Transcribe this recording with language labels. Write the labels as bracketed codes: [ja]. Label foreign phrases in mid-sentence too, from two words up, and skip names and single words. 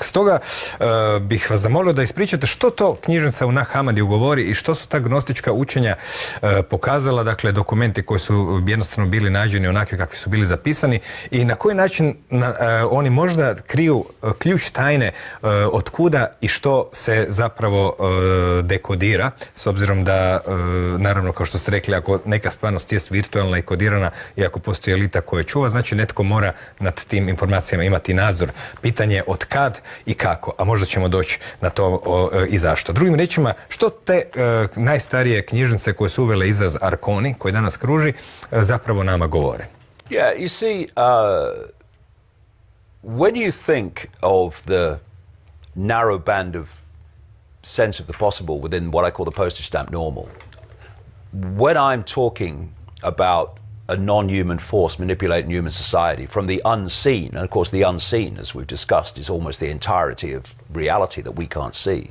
[hr] Stoga bih vas zamolio da ispričate što to knjižnica u Nag Hammadi govori i što su ta gnostička učenja pokazala, dakle dokumenti koji su jednostavno bili nađeni onakvi kakvi su bili zapisani i na koji način oni možda kriju ključ tajne od kuda i što se zapravo dekodira, s obzirom da, naravno, kao što ste rekli, ako neka stvarnost jest virtualna i kodirana i ako postoji elita koja čuva, znači netko mora nad tim informacijama imati nadzor. Pitanje od kad i kako, a možda ćemo doći na to i zašto. Drugim riječima, što te najstarije knjižnice koje su uvele izraz Arkoni, koji danas kruži, zapravo nama govore? [en] Yeah, you see, when you think of the narrow band of sense of the possible within what I call the postage stamp normal, when I'm talking about a non-human force manipulating human society from the unseen, and of course the unseen, as we've discussed, is almost the entirety of reality that we can't see.